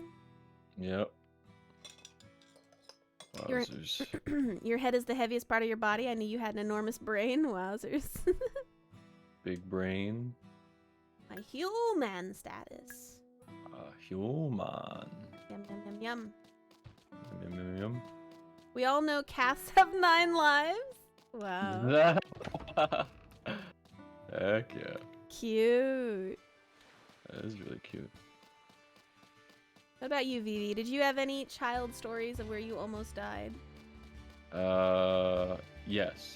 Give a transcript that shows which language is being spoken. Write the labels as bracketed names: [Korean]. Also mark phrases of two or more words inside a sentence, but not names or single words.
[English] Yep. Wowzers. Your head is the heaviest part of your body. I knew you had an enormous brain. Wowzers. Big brain. My human status. Human. Yum, yum, yum, yum. Yum, yum, yum. We all know cats have 9 lives. Wow. Heck yeah. Cute. That is really cute. What about you, Vivi? Did you have any child stories of where you almost died? Yes.